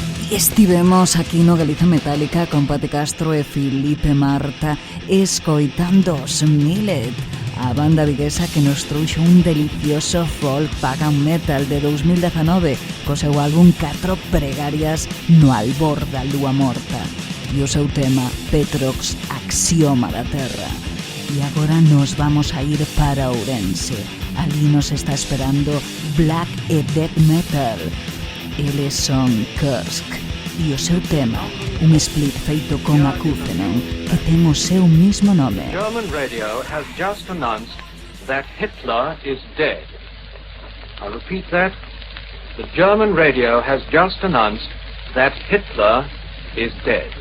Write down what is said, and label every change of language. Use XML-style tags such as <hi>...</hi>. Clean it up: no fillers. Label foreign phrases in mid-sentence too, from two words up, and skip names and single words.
<gl>Estivemos aquí no Galiza Metálica con Pati Castro e Filipe Marta escoitando os Millet, a banda viguesa que nos trouxo un delicioso folk pagan metal de 2019 co seu álbum 4 pregarias no albor da lúa morta e o seu tema Petrox, Axioma da Terra. E agora nos vamos a ir para Ourense. Ali nos está esperando Black e Death Metal. Eles son Kursk e o seu tema, un split feito con Acúfenon, que ten o seu mismo nome.</gl> <en>German radio has just announced that Hitler is dead. I'll repeat that. The German radio has just announced that Hitler is dead.</en>